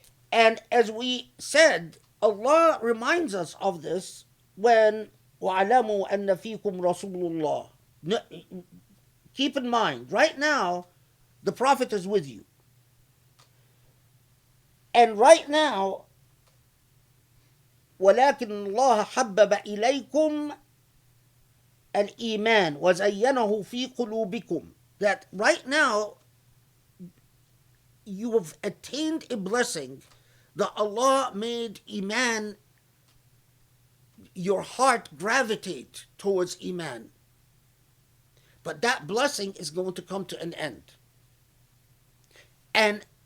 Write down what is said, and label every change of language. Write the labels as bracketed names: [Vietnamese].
[English] And as we said, Allah reminds us of this when [Arabic] وَعَلَمُوا أَنَّ فِيكُمْ رَسُولُ اللَّهِ. [English] Keep in mind, right now, the Prophet is with you. And right now, [Arabic] وَلَكِنَّ اللَّهَ حَبَّبَ إِلَيْكُمْ الْإِيمَانَ وَزَيَّنَهُ فِي قُلُوبِكُمْ. [English] That right now, you have attained a blessing that Allah made Iman, your heart gravitate towards Iman. But that blessing is going to come to an end. And